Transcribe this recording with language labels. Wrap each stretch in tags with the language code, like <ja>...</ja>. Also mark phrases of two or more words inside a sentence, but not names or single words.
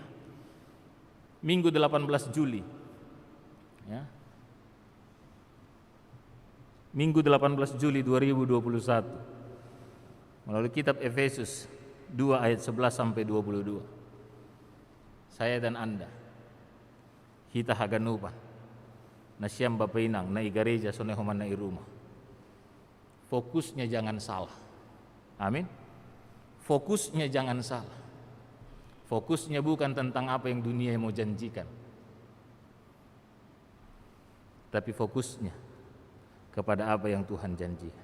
<id>Minggu 18 Juli, ya. Minggu 18 Juli 2021, melalui kitab Efesus 2 ayat 11 sampai 22. Saya dan Anda, kita</id> <bts>haganupan, na siyam bapainang, na igareja sonehoman na iruma.</bts> <id>Fokusnya jangan salah. Amin. Fokusnya jangan salah. Fokusnya bukan tentang apa yang dunia mau janjikan, tapi fokusnya kepada apa yang Tuhan janjikan.</id>